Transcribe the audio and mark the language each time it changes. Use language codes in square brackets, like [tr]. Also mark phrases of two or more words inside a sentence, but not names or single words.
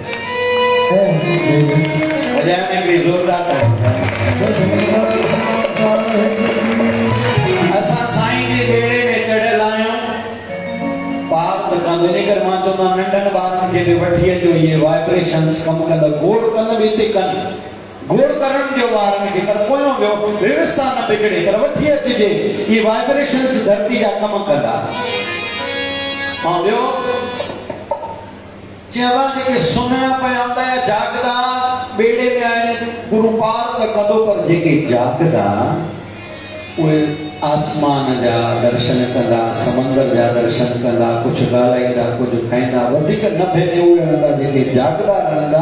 [sd] ज़ोरदार असां साईं जे ॿेड़े में चढ़ियल आहियूं पार त कंदो। इन करे मां चवंदो आहियां नंढनि ॿारनि खे बि वठी अचो इहे वाइब्रेशन्स कमु कंदा। गोड़ कंदा बि हिते कनि गोड़ करण जो ॿारनि खे पर पोयों वियो व्यवस्था न बिगड़े पर वठी अचिजे। इहे वाइब्रेशन्स धरती जा कमु कंदा। ऐं ॿियो चइबा जेके सुम्हिया पिया हूंदा या जागदा ॿेड़े में आहिनि गुरू पार त कंदो पर जेके जागदा उहे आसमान जा दर्शन कंदा समंदर जा दर्शन कंदा कुझु ॻाल्हाईंदा कुझु खाईंदा वधीक नफ़े में उहे रहंदा जेके जागदा रहंदा।